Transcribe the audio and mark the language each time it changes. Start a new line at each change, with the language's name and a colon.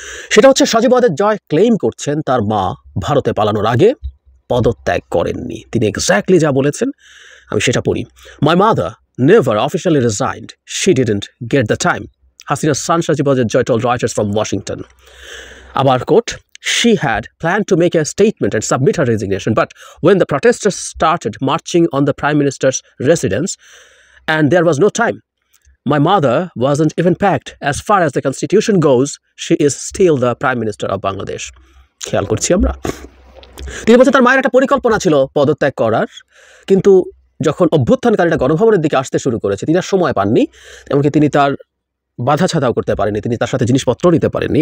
Bangla: সেটা হচ্ছে সজীব ওয়াজেদ জয় ক্লেইম করছেন তার মা ভারতে পালানোর আগে পদত্যাগ করেননি। তিনি এক্স্যাক্টলি যা বলেছেন আমি সেটা পড়ি।
English: My mother never officially resigned, she didn't get the time, Hasina's son Sojib Wajed Joy told Reuters from Washington.
Bangla: Abar
English: quote, she had planned to make a statement and submit her resignation, but when the protesters started marching on the Prime Minister's residence and there was no time, my mother wasn't even packed. As far as the constitution goes, she is still the Prime Minister of Bangladesh.
Bangla: খেয়াল করছি আমরা। তিনি বলছেন তার মায়ের একটা পরিকল্পনা ছিল পদত্যাগ করার, কিন্তু যখন অভ্যুত্থানকারীরা গণভবনের দিকে আসতে শুরু করেছে তিনি আর সময় পাননি, এমনকি তিনি তার বাধা ছাড়াও করতে পারেননি, তিনি তার সাথে জিনিসপত্র নিতে পারেননি।